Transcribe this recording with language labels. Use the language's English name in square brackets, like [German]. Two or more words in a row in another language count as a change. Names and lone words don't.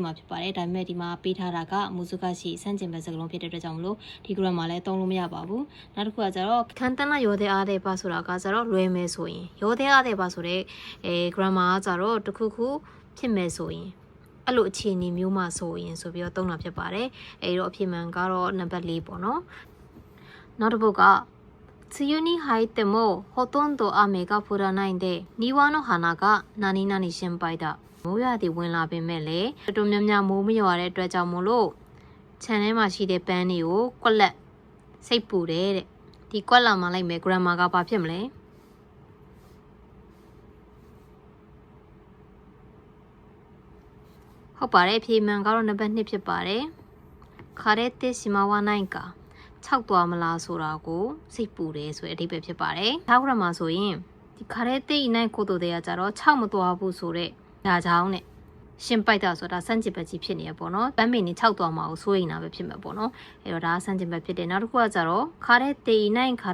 [Burmese] မှာဖြစ်ပါတယ်ဒါပေမဲ့ဒီမှာပေးထားတာကမူစကားရှိဆန့်ကျင်ဘက်စကားလုံးဖြစ်တဲ့အတွက်ကြောင့်မလို့ဒီ grammar လည်းသုံးလို့မရပါဘူးနောက်တစ်ခုကကျတော့ခန်းတန်းလာရောတဲ့အားတဲ့ ပါဆိုတာကကျတော့လွယ်မယ်ဆိုရင်ရောတဲ့အားတဲ့ပါဆိုတဲ့ grammar ကကျတော့တစ်ခုခုဖြစ်မယ်ဆိုရင်အဲ့လိုအခြေအနေ မျိုးမှဆိုရင်ဆိုပြီးတော့သုံးတာဖြစ်ပါတယ်အဲ့တော့အဖြစ်မှန်ကတော့နံပါတ်၄ပေါ့နော်နောက်တစ်ပုဒ်က [Japanese] 梅雨に入ってもほとんど雨が降らないんで庭の花が何々心配だ [Burmese] မိုးရွာသည်ဝင်လာပေမဲ့လေတော်တော်များများမိုးမရွာတဲ့အတွက်ကြောင့်မို့လို့ခြံထဲမှာရှိတဲ့ပန်းတွေကိုကွက်လက်စိတ်ပူတယ်တဲ့ဒီကွက်လက်မှာလိုက်မယ် grammar ကဘာဖြစ်မလဲ ဟုတ်ပါတယ်ဖြေမှန်ကတော့နံပါတ်2ဖြစ်ပါတယ်ခါရဲတေစီမဝနိုင်ကာ၆သွားမလားဆိုတာကိုစိတ်ပူတယ်ဆိုတဲ့အဓိပ္ပာယ်ဖြစ်ပါတယ်။နောက်မှာဆိုရင်ဒီခါရဲတေးနိုင်ကိုတိုတဲ့ကကြတော့၆မသွားဘူးဆိုတဲ့ဒါကြောင့်နဲ့ရှင်ပိုက်တာဆိုတာစန့်ကျင်ဘက်ကြီးဖြစ်နေရပေါ့နော်။ပန်းမင်းနေ၆သွားမှာကိုစိုးရိမ်တာပဲဖြစ်မှာပေါ့နော်။အဲ့တော့ဒါကစန့်ကျင်ဘက်ဖြစ်တယ်။နောက်တစ်ခုကကြတော့ခါရဲတေးနိုင်ခါ